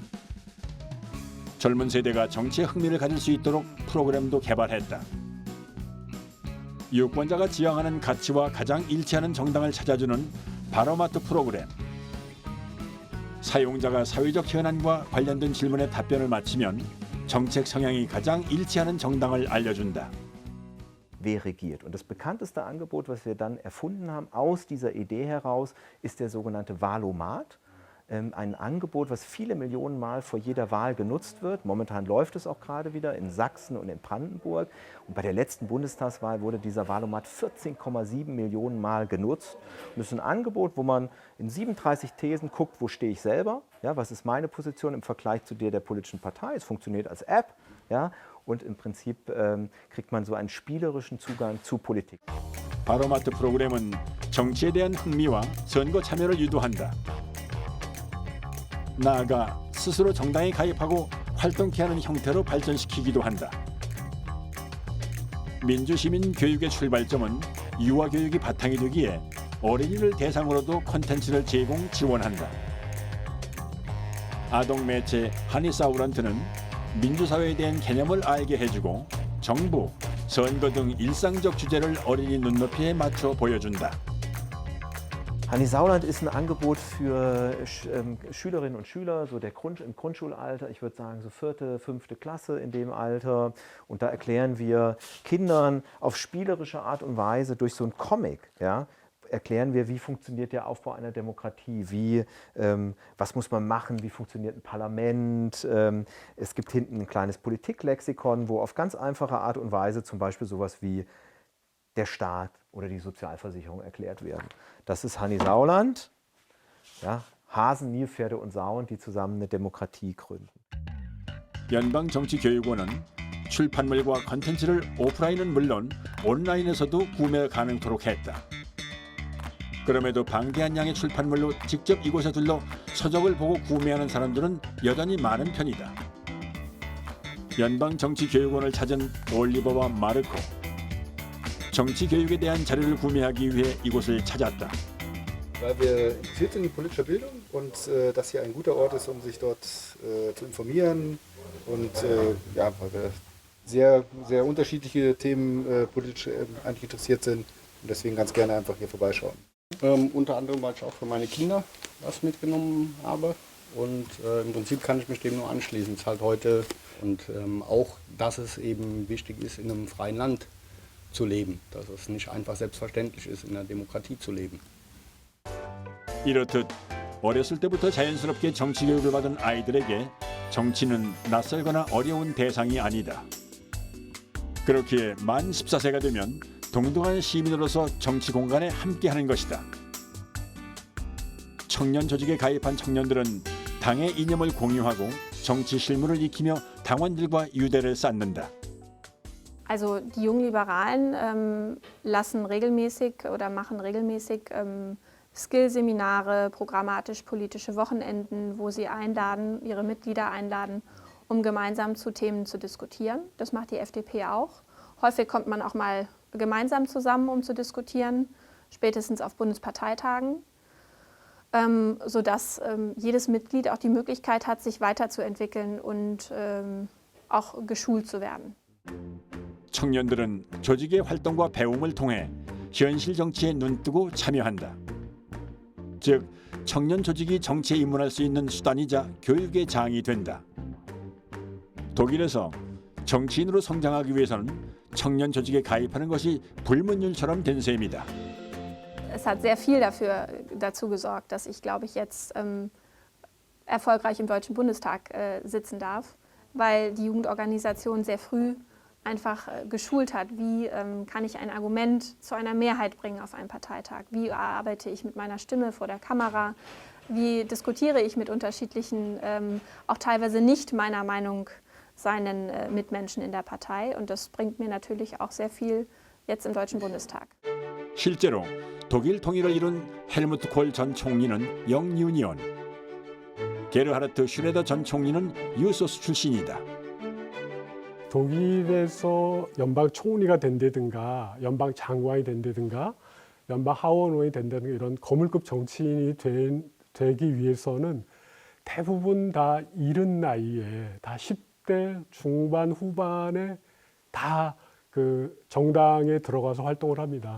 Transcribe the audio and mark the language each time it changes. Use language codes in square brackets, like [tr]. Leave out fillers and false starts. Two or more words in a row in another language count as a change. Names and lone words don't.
[ko] 젊은 세대가 정치에 흥미를 가질 수 있도록 프로그램도 개발했다. 유권자가 지향하는 가치와 가장 일치하는 정당을 찾아주는 바로마트 프로그램. 사용자가 사회적 현안과 관련된 질문에 답변을 마치면 정책 성향이 가장 일치하는 정당을 알려준다. [de] Wer regiert? Und das bekannteste Angebot, was wir dann erfunden haben aus dieser Idee heraus, ist der sogenannte Wahlomat. Ein Angebot, was viele Millionen Mal vor jeder Wahl genutzt wird. Momentan läuft es auch gerade wieder in Sachsen und in Brandenburg. Und bei der letzten Bundestagswahl wurde dieser Wahlomat 14,7 Millionen Mal genutzt. Und das ist ein Angebot, wo man in 37 Thesen guckt, wo stehe ich selber, ja, was ist meine Position im Vergleich zu der politischen Partei. Es funktioniert als App, ja, und im Prinzip kriegt man so einen spielerischen Zugang zu Politik. [ko] 바로마트 프로그램은 정치에 대한 흥미와 선거 참여를 유도한다. 나아가 스스로 정당에 가입하고 활동케 하는 형태로 발전시키기도 한다. 민주시민 교육의 출발점은 유아교육이 바탕이 되기에 어린이를 대상으로도 콘텐츠를 제공 지원한다. 아동 매체 하니사우런트는 민주사회에 대한 개념을 알게 해주고 정부, 선거 등 일상적 주제를 어린이 눈높이에 맞춰 보여준다. [de] Hanni Sauland ist ein Angebot für Schülerinnen und Schüler, so im Grundschulalter, ich würde sagen so 4., 5. Klasse in dem Alter. Und da erklären wir Kindern auf spielerische Art und Weise durch so einen Comic, ja, erklären wir, wie funktioniert der Aufbau einer Demokratie, was muss man machen, wie funktioniert ein Parlament. Es gibt hinten ein kleines Politiklexikon, wo auf ganz einfache Art und Weise zum Beispiel sowas wie der Staat oder die Sozialversicherung erklärt werden. Das ist Hanni Sauland, ja, Hasen, Nilpferde und Sauen, die zusammen eine Demokratie gründen. [ko] 연방정치교육원은 출판물과 콘텐츠를 오프라인은 물론 온라인에서도 구매 가능토록 했다. 그럼에도 방대한 양의 출판물로 직접 이곳에 들러 서적을 보고 구매하는 사람들은 여전히 많은 편이다. 연방정치교육원을 찾은 올리버와 마르코. 정치 교육에 대한 자료를 구매하기 위해 이곳을 찾았다. [de] Weil wir interessiert sind in politischer Bildung und das hier ein guter Ort ist, um sich dort zu informieren und ja, weil wir sehr, sehr unterschiedliche Themen politisch eigentlich interessiert sind und deswegen ganz gerne einfach hier vorbeischauen. Unter anderem, weil ich auch für meine Kinder was mitgenommen habe und im Prinzip kann ich mich dem nur anschließen. Es ist halt heute und auch, dass es eben wichtig ist in einem freien Land zu leben, dass es nicht einfach selbstverständlich ist, in einer Demokratie zu leben. [ko] 이렇듯 어렸을 때부터 자연스럽게 정치 교육을 받은 아이들에게 정치는 낯설거나 어려운 대상이 아니다. 그렇기에 만 14세가 되면 동등한 시민으로서 정치 공간에 함께하는 것이다. 청년 조직에 가입한 청년들은 당의 이념을 공유하고 정치 실무를 익히며 당원들과 유대를 쌓는다. [de] Also die Jungliberalen lassen regelmäßig oder machen regelmäßig Skillseminare, programmatisch-politische Wochenenden, wo sie einladen, ihre Mitglieder einladen, um gemeinsam zu Themen zu diskutieren. Das macht die FDP auch. Häufig kommt man auch mal gemeinsam zusammen, um zu diskutieren, spätestens auf Bundesparteitagen, sodass jedes Mitglied auch die Möglichkeit hat, sich weiterzuentwickeln und auch geschult zu werden. [ko] 청년들은 조직의 활동과 배움을 통해 현실 정치에 눈뜨고 참여한다. 즉, 청년 조직이 정치에 입문할 수 있는 수단이자 교육의 장이 된다. 독일에서 정치인으로 성장하기 위해서는 청년 조직에 가입하는 것이 불문율처럼 된 셈이다. [de] Es hat sehr viel dazu gesorgt, dass ich, glaube ich, jetzt erfolgreich im Deutschen Bundestag sitzen darf, weil die Jugendorganisation sehr früh einfach geschult hat, wie kann ich ein Argument zu einer Mehrheit bringen auf einem Parteitag, wie arbeite ich mit meiner Stimme vor der Kamera, wie diskutiere ich mit unterschiedlichen, auch teilweise nicht meiner Meinung seinen Mitmenschen in der Partei, und das bringt mir natürlich auch sehr viel jetzt im Deutschen Bundestag. [ko] 실제로 독일 통일을 이룬 헬무트 콜 전 총리는 영유니온, 게르하르트 슈레더 전 총리는 유소스 출신이다. 독일에서 연방 총리가 된다든가 연방 장관이 된다든가 연방 하원의원이 된다든가 이런 거물급 정치인이 되기 위해서는 대부분 다 이른 나이에 다 10대 중반 후반에 다 그 정당에 들어가서 활동을 합니다.